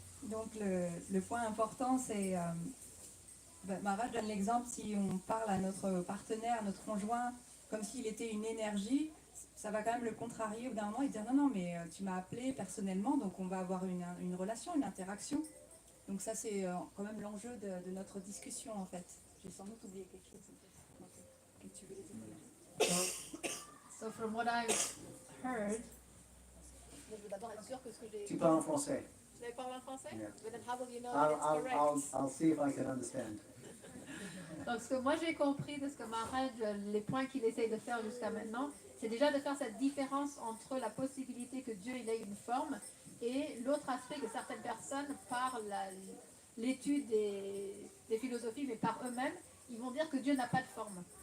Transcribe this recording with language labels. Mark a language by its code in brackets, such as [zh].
[fr] Donc le point important, c'est, Maharaj donne l'exemple, si on parle à notre partenaire, à notre conjoint, comme s'il était une énergie, ça va quand même le contrarier au bout d'un moment et dire non, mais tu m'as appelé personnellement, donc on va avoir une relation, une interaction. Donc ça, c'est quand même l'enjeu de notre discussion, en fait. J'ai sans doute oublié quelque chose. Que tu voulais dire. [en] So from what I've heard, [fr] je veux d'abord être sûr que ce que j'ai... Tu parles en français? Je parle en français? [en] Yeah. But then how will you know that it's correct? I'll see if I can understand. [fr] Donc ce que moi j'ai compris de ce que Maharaj, les points qu'il essaye de faire jusqu'à maintenant, c'est déjà de faire cette différence entre la possibilité que Dieu il ait une forme et l'autre aspect que certaines personnes, par l'étude des philosophies, mais par eux-mêmes, ils vont dire que Dieu n'a pas de forme.